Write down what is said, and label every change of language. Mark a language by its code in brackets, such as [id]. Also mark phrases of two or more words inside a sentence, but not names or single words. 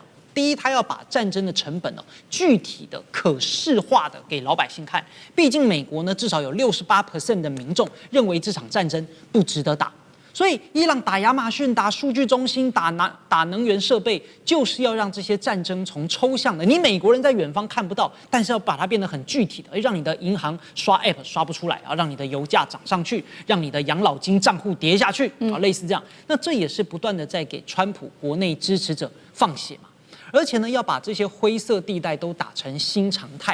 [zh] 第一，他要把戰爭的成本具體的、可視化的給老百姓看。畢竟美國呢，至少有68% 的民众認為這場戰爭不值得打。所以，伊朗打亞馬遜、打數據中心、打能源設備，就是要讓這些戰爭從抽象的，你美國人在遠方看不到，但是要把它變得很具體的，讓你的銀行刷 App 刷不出來啊，讓你的油價漲上去，讓你的養老金賬戶跌下去啊，類似這樣。那這也是不斷的在給川普國內支持者放血嘛。而且呢，要把這些灰色地帶都打成新常態。